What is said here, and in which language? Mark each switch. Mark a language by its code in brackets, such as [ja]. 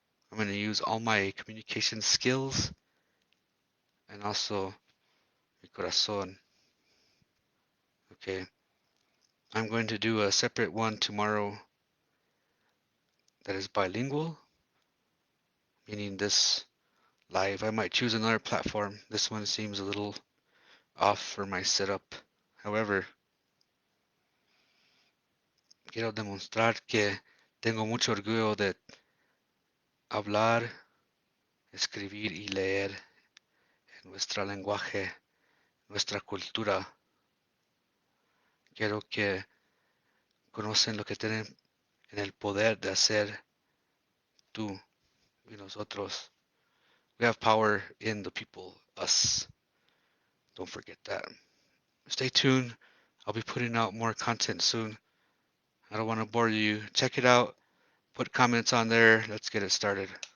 [en] I'm going to use all my communication skills and also [es] mi corazón. [en] Okay. I'm going to do a separate one tomorrow that is bilingual, meaning this live. I might choose another platform. This one seems a little off for my setup. However, [es] quiero demostrar que tengo mucho orgullo de hablar, escribir y leer en nuestro lenguaje, nuestra cultura. Quiero que conocen lo que tienen en el poder de hacer tú y nosotros. [en] We have power in the people, us. Don't forget that. Stay tuned. I'll be putting out more content soon. I don't want to bore you. Check it out. Put comments on there. Let's get it started.